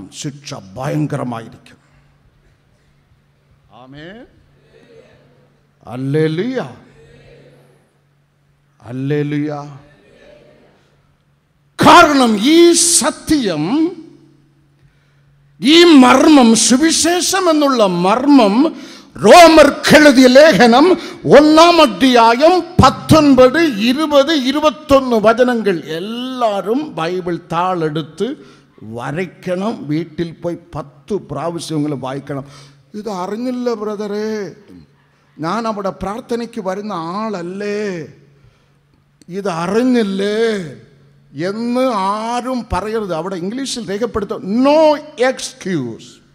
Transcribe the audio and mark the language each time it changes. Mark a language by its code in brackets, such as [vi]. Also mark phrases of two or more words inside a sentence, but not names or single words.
[ml] ശിക്ഷ ഭയങ്കരമായിരിക്കും. ആമേൻ. ഹല്ലേലൂയ, ഹല്ലേലൂയ. കാരണം ഈ സത്യം, ഈ മർമ്മം, സുവിശേഷം എന്നുള്ള മർമ്മം [ta] ரோமர் எழுதிய லேகனம் 1 அத்தியாயம் 19, 20, 21 வசனங்கள் எல்லாரும் பைபிள் தாள் எடுத்து വരയ്ക്കണം. [ml] വീട്ടിൽ പോയി 10 പ്രാവശ്യങ്ങളും വായിക്കണം. ഇത് അറിഞ്ഞില്ല ബ്രദറേ, ഞാൻ അവിടെ പ്രാർത്ഥനയ്ക്ക് വരുന്ന ആളല്ലേ, ഇത് അറിഞ്ഞില്ലേ എന്ന് ആരും പറയരുത്. അവിടെ ഇംഗ്ലീഷിൽ രേഖപ്പെടുത്തും, [en] No excuse.